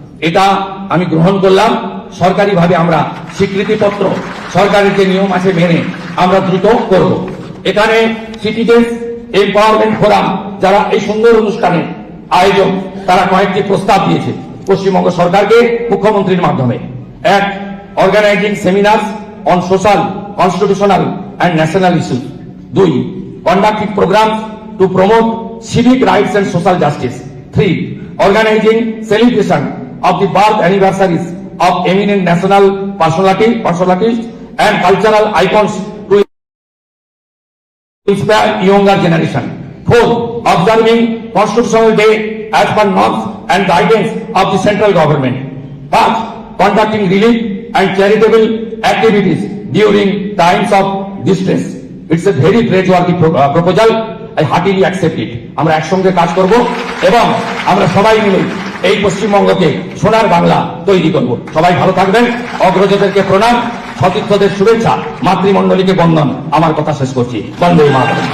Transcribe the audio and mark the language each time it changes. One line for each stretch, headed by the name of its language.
Bangla: এটা আমি গ্রহণ করলাম। সরকারিভাবে আমরা স্বীকৃতিপত্র সরকারের যে নিয়ম আছে মেনে আমরা দ্রুত করব। এখানে সিটিজেন্স এম্পাওয়ারমেন্ট ফোরাম যারা এই সুন্দর অনুষ্ঠানের আয়োজক, তারা কয়েকটি প্রস্তাব দিয়েছে পশ্চিমবঙ্গ সরকারকে মুখ্যমন্ত্রীর মাধ্যমে। এক,
English: Organising seminars on social, constitutional and national issues. 2. Conducting programs to promote civic rights and social justice. 3. Organizing celebration of the birth anniversaries of eminent national personalities and cultural icons to inspire younger generation. 4. Observing Constitutional Day as per norms and guidance of the central government. 5. Conducting relief and charitable activities during times of distress. It's a very praiseworthy proposal. I heartily accept it.
Bangla: আমরা একসঙ্গে কাজ করব এবং আমরা সবাই মিলে এই পশ্চিমবঙ্গকে সোনার বাংলা তৈরি করব। সবাই ভালো থাকবেন। অগ্রজদেরকে প্রণাম, সতীর্থদের শুভেচ্ছা, মাতৃমণ্ডলীকে বন্দন। আমার কথা শেষ করছি। বন্দে মাতরম।